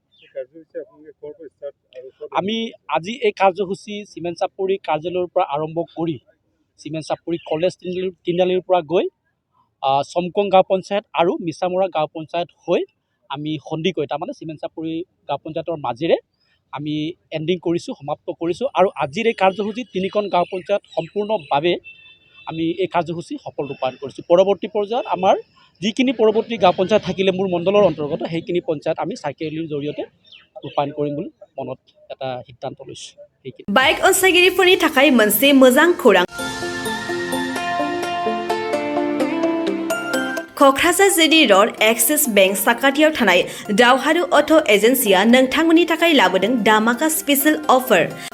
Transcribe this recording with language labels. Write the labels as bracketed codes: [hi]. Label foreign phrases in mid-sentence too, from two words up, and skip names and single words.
[as] আমি আজি এই কাৰ্যসূচী চিমেণ্ট চাপৰি কাৰ্যালয়ৰ পৰা আৰম্ভ কৰি চিমেণ্ট চাপৰি কলেজ তিনিআলিৰ পৰা গৈ চমকং গাঁও পঞ্চায়ত আৰু মিছামৰা গাঁও পঞ্চায়ত হৈ আমি সন্দিকৈ, তাৰমানে চিমেণ্ট চাপৰি গাঁও পঞ্চায়তৰ মাজেৰে আমি এণ্ডিং কৰিছোঁ, সমাপ্ত কৰিছোঁ। আৰু আজিৰ এই কাৰ্যসূচী 3খন গাঁও পঞ্চায়ত সম্পূৰ্ণভাৱে আমি এই কাৰ্যসূচী সফল ৰূপায়ণ কৰিছোঁ। পৰৱৰ্তী পৰ্যায়ত আমাৰ যিখিনি পৰৱৰ্তী গাঁও পঞ্চায়ত থাকিলে মোৰ মণ্ডলৰ অন্তৰ্গত, সেইখিনি পঞ্চায়ত আমি চাইকেল ৰেলীৰ জৰিয়তে ৰূপায়ণ কৰিম বুলি মনত এটা সিদ্ধান্ত লৈছোঁ। [brx] बाइक अनसायगिरिफोरनि थाखाय मोनसे मोजां खौरां। क'क्राझार जिडी र'ड एक्सिस बेंक साखाथियाव थानाय दावहारु अट' एजेन्सिया नोंथांमोननि थाखाय लाबोदों दामाका [en] special offer.